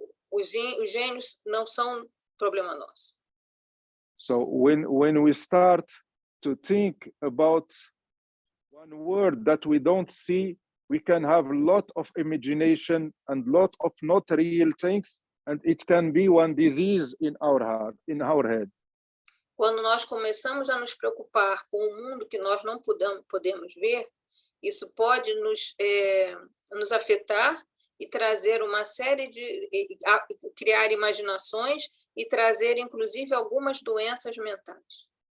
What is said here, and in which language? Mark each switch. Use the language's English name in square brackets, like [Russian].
[Portuguese] Os gênios não são problema nosso. [English] So when we start to think about one word that we don't see, we can have a lot of imagination and lot of not real things, and it can be one disease in our heart, in our head. [Portuguese] Quando nós começamos a nos preocupar com o mundo que nós não podemos ver, isso pode nos afetar e trazer uma série criar imaginações e trazer, inclusive, algumas doenças mentais.